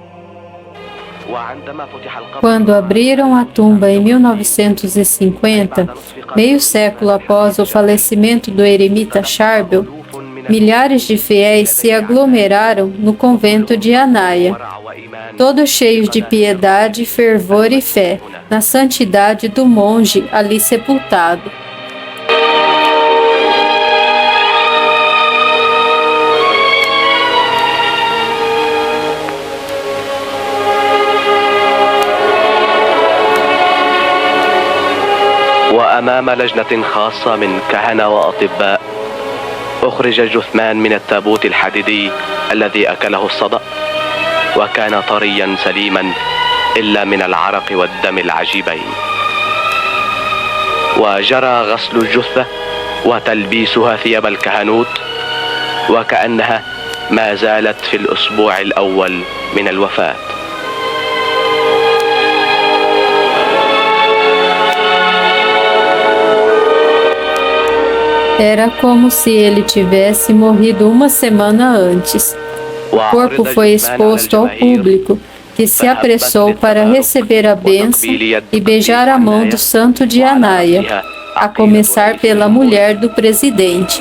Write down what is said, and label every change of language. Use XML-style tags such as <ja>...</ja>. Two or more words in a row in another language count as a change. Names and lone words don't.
<pt>Quando abriram a tumba em 1950, meio século após o falecimento do eremita Charbel, milhares de fiéis se aglomeraram no convento de Anaia, todos cheios de piedade, fervor e fé na santidade do monge ali sepultado.</pt> <ar>وأمام لجنة خاصة من كهنة وأطباء أخرج الجثمان من التابوت الحديدي الذي أكله الصدأ، وكان طريا سليما إلا من العرق والدم العجيبين. وجرى غسل الجثة وتلبيسها ثياب الكهنوت وكأنها ما زالت في الأسبوع الأول من الوفاة.</ar> <pt>Era como se ele tivesse morrido uma semana antes. O corpo foi exposto ao público, que se apressou para receber a bênção e beijar a mão do santo de Anaia, a começar pela mulher do presidente.</pt>